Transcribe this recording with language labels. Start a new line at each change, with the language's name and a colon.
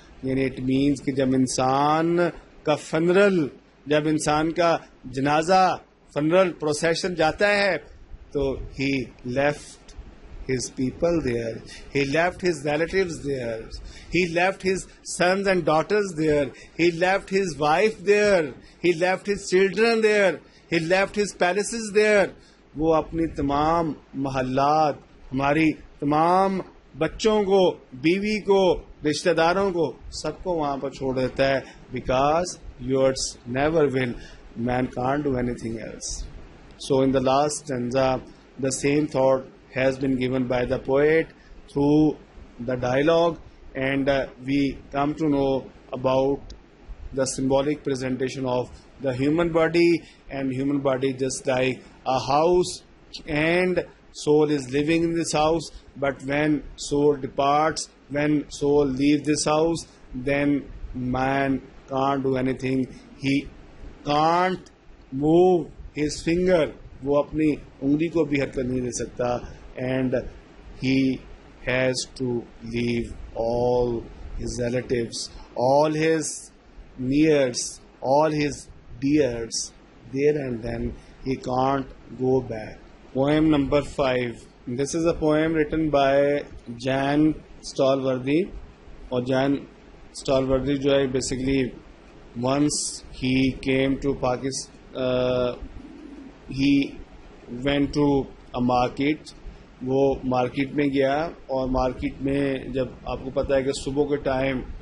English: یعنی it means
Urdu: کہ جب انسان کا فنرل, جب انسان کا جنازہ فنرل پروسیشن جاتا ہے تو
English: He left his people there, he left his relatives there, he left his sons and daughters there, he left his wife there, he left his children there, he left his palaces there.
Urdu: وہ اپنی تمام محلات, ہماری تمام بچوں کو, بیوی کو, رشتہ داروں کو, سب کو وہاں پر چھوڑ دیتا ہے.
English: Because yours never will, man can't do anything else. So in the last stanza, the same thought has been given by the poet through the dialogue, and we come to know about the symbolic presentation of the human body, and human body just like a house, and soul is living in this house. But when soul departs, when soul leaves this house, then man can't do anything. He can't move his finger,
Urdu: وہ اپنی انگلی کو بھی حرکت نہیں دے سکتا.
English: And he has to leave all his relatives, all his nears, all his dears there, and then he can't go back. Poem number 5. This is a poem written by Jan Stallworthy.
Urdu: اور جان اسٹالورتھی جو ہے basically
English: once he came to Pakistan, he went to a market,
Urdu: وہ market میں گیا, اور market میں جب آپ کو پتہ ہے کہ صبح کے ٹائم